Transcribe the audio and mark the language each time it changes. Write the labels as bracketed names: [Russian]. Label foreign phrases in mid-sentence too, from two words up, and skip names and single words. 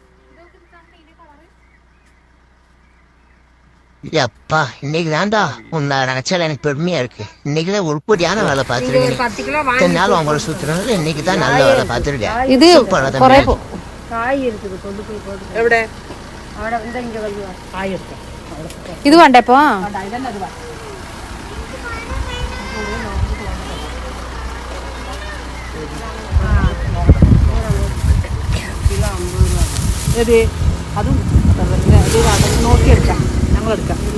[Tamil] அப்பா இன்னைக்கு தான்டா உன்னை நினைச்சால எனக்கு பெருமையா இருக்கு. இன்னைக்குதான் உருப்படியான வேலை பார்த்துருக்கேன். நாள் உங்களை சுத்துறது இன்னைக்கு தான் நல்ல வேலை பார்த்துருக்கேன். இது காய் இருக்குது, கொண்டு போய் போட்டு. [Malayalam] എവിടെ [Tamil] അവിടെ ഇங்க വരുവா [Malayalam] കായ് എടുക്കാം. ഇത് വേണ്ട ഇപ്പൊ ഏത് അതും നോക്കിയെടുക്കാം, ഞങ്ങളെടുക്കാം.